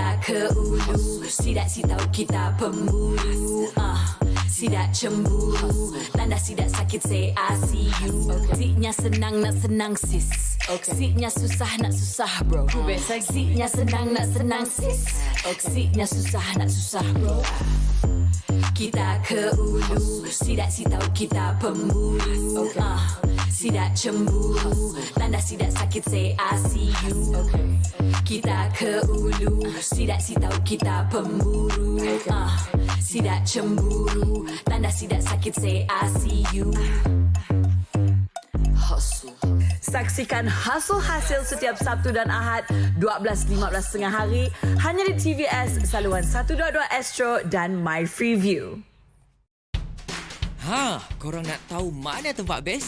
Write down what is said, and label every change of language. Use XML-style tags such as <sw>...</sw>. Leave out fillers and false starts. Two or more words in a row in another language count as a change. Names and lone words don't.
<ms>ke ulu, sidak si tahu kita pemburu. Sidak cemburu, tanda sidak sakit</ms> <en>say I see you.</en> <ms>Siknya senang nak senang sis, siknya susah nak susah bro. Siknya senang nak senang sis, siknya susah nak susah bro. Kita ke ulu, sidak si tahu kita pemburu. Sidak cemburu, tanda sidak sakit</ms> <en>say I see you.</en> <ms>Kita ke ulu, sidak si tahu kita pemburu. Sidak cemburu, tanda sidak sakit</ms> <en>say I see you.</en> <ms>Hustle. Saksikan Hustle Hasil setiap Sabtu dan Ahad 12.15 tengah hari hanya di TVS saluran 122 Astro dan My Freeview. Korang nak tahu mana tempat best?</ms>